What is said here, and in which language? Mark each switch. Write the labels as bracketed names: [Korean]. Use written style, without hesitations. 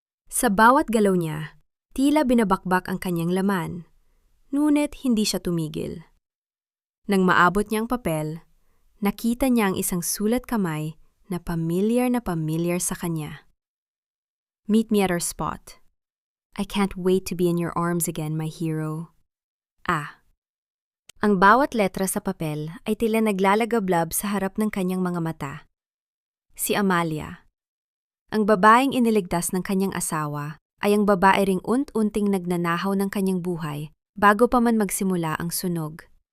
[Filipino] Sa bawat galaw niya, tila binabakbak ang kanyang laman, ngunit hindi siya tumigil. Nang maabot niya ang papel, nakita niya ang isang sulat kamay na pamilyar sa kanya. [English] Meet me at our spot. I can't wait to be in your arms again, my hero. [Filipino] Ang bawat letra sa papel ay tila naglalagablab sa harap ng kanyang mga mata. Si Amalia. Ang babaeng iniligtas ng kanyang asawa ay ang babae ring unting nagnanahaw ng kanyang buhay bago pa man magsimula ang sunog.